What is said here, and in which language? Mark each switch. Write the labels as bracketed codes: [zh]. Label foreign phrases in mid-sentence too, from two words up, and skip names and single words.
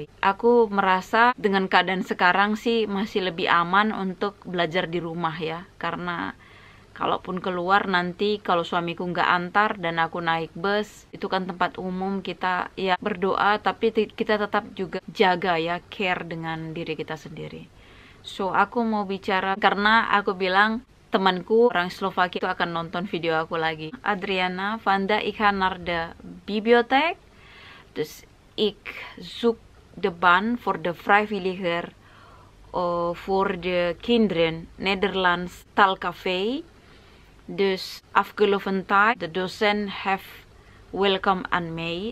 [id] Aku merasa dengan keadaan sekarang sih masih lebih aman untuk belajar di rumah ya, karena kalaupun keluar nanti kalau suamiku nggak antar dan aku naik bus, itu kan tempat umum, kita ya berdoa tapi kita tetap juga jaga ya, care dengan diri kita sendiri. So aku mau bicara karena aku bilang temanku orang Slovakia itu akan nonton video aku lagi. [nl] Adriana, Vanda, ik ga naar de bibliotheek. Dus ik zoek de baan voor de vrijwilliger voor de kinderen Nederlands taalcafé. Dus afgelopen tijd de docent heeft welkom aan mij.